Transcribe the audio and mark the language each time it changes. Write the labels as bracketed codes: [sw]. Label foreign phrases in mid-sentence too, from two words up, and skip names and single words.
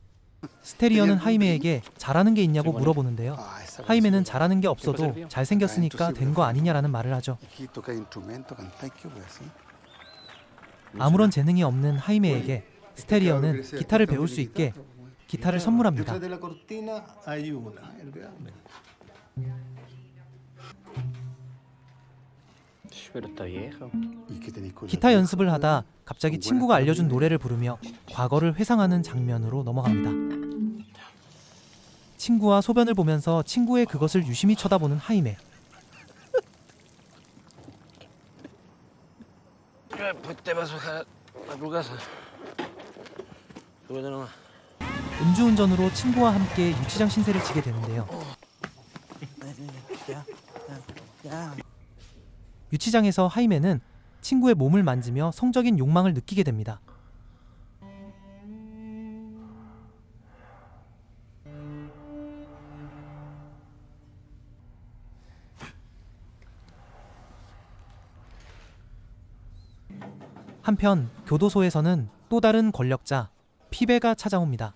[ko] 스텔리언은 하이메에게 잘하는 게 있냐고 물어보는데요. 하이메는 잘하는 게 없어도 잘생겼으니까 된 거 아니냐라는 말을 하죠. [es] Aquí toca instrumento, cantáis, ¿qué voy a hacer? [ko] 아무런 재능이 없는 하이메에게 스텔리언은 기타를 배울 수 있게 기타를 선물합니다. [es] Detrás de la cortina hay una. Pero está vieja. ¿Y qué tenéis con la [ko] 기타 [es] vieja, [ko] 연습을 [es] weón? [ko] 하다 갑자기 친구가 알려준 노래를 부르며 과거를 회상하는 장면으로 넘어갑니다. 친구와 소변을 보면서 친구의 그것을 유심히 쳐다보는 하이메. [es] Pues te paso a tu casa. Súbete nomás. [ko] 음주운전으로 친구와 함께 유치장 신세를 지게 되는데요. 유치장에서 하이메는 친구의 몸을 만지며 성적인 욕망을 느끼게 됩니다. 한편 교도소에서는 또 다른 권력자 피베가 찾아옵니다.